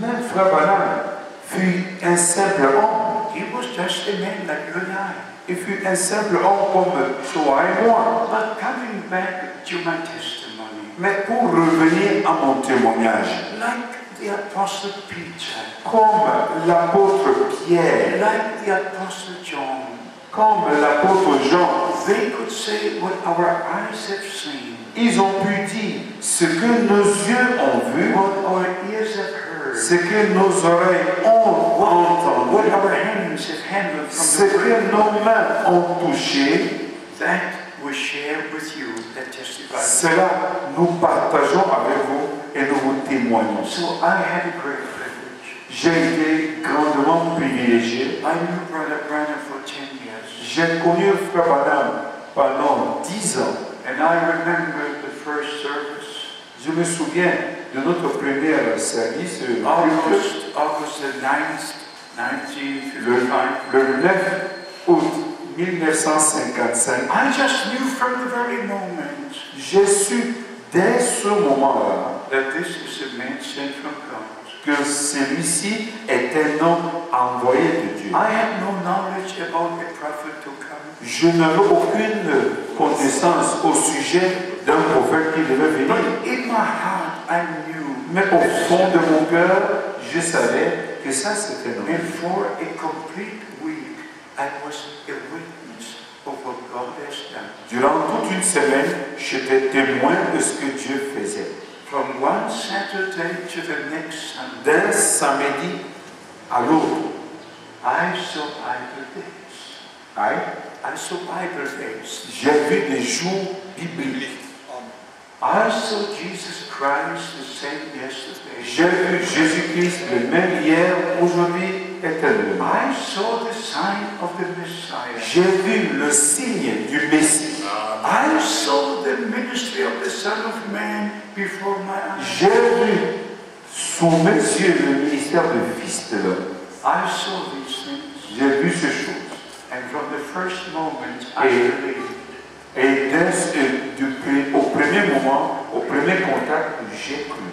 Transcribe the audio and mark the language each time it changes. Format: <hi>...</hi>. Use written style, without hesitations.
<fr>Même frère Branham fut un simple homme.</fr> <en>He was just a man like you and I.</en> <fr>Il fut un simple homme comme toi et moi.</fr> <en>But coming back to my testimony,</en> <fr>Mais pour revenir à mon témoignage,</fr> <en>like the Apostle Peter,</en> <fr>comme l'apôtre Pierre,</fr> <en>like the Apostle John,</en> <fr>comme l'apôtre Jean,</fr> <en>they could say what our eyes have seen,</en> <fr>ils ont pu dire ce que nos yeux ont vu,</fr> <en>what our ears have heard,</en> <fr>ce que nos oreilles ont entendu,</fr> <en>what our hands have handled</en> <fr>ce</fr> <en>from the</en> <fr>que nos mains ont touché,</fr> <en>that we share with you and testify.</en> <fr>Cela, nous partageons avec vous et nous vous témoignons.</fr> <en>So I had a great privilege.</en> <fr>J'ai été grandement privilégié.</fr> <en>I knew Brother Branham for 10 years.</en> <fr>J'ai connu Frère Branham pendant 10 ans.</fr> <en>And I remember the first service.</en> <fr>Je me souviens de notre premier service,</fr> <en>August the 9th, 1955.</en> <fr>le 9 août 1955.</fr> <en>I just knew from the very moment</en> <fr>J'ai su dès ce moment-là</fr> <en>that this is a man sent from God.</en> <fr>que celui-ci est un homme envoyé de Dieu.</fr> <en>I had no knowledge about a prophet to come.</en> <fr>Je n'avais aucune connaissance au sujet d'un prophète qui devait venir.</fr> <en>But in my heart, I knew.</en> <fr>Mais au fond de mon cœur, je savais que ça c'était non.</fr> <en>And for a complete week, I was a witness of what God has done.</en> <fr>Durant toute une semaine, j'étais témoin de ce que Dieu faisait.</fr> <en>From one Saturday to the next Sunday,</en> <fr>D'un samedi à l'autre,</fr> <en>I saw Bible days. I saw Bible days.</en> <fr>j'ai vu des jours bibliques.</fr> <en>I saw Jesus Christ the same yesterday.</en> <fr>J'ai vu Jésus-Christ le même hier, aujourd'hui, éternellement.</fr> <en>I saw the sign of the Messiah.</en> <fr>J'ai vu le signe du Messie.</fr> <en>I saw the ministry of the Son of Man before my eyes.</en> <fr>J'ai vu sous mes yeux le ministère du Fils de l'homme.</fr> <en>I saw these things.</en> <fr>J'ai vu ces choses.</fr> <en>And from the first moment, I believed.</en> <fr>Et au premier moment, au premier contact, j'ai cru.</fr>